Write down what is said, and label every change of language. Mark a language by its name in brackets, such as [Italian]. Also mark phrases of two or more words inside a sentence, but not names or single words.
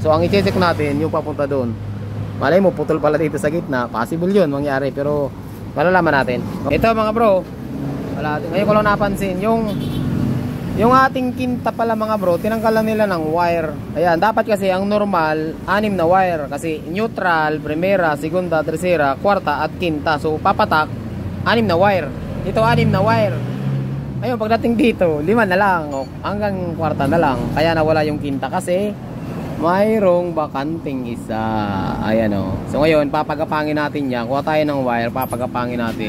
[Filipino] So ang i-check natin yung papunta doon. Malay mo putol pala dito sa gitna. Possible yun mangyari pero malalaman natin. Ito mga bro, ngayon ko lang napansin yung ating kinta pala mga bro, tinanggal lang nila ng wire. Ayan, dapat kasi ang normal 6 na wire kasi neutral, [Spanish] primera, segunda, tercera, [Filipino] kwarta at kinta. So papatak 6 na wire. Ito 6 na wire. Ayun, pagdating dito 5 na lang hanggang kwarta na lang. Kaya nawala yung kinta kasi mayroong bakanting isa. Ayan o. So ngayon, papagapangin natin yan. Kuha tayo ng wire, papagapangin natin.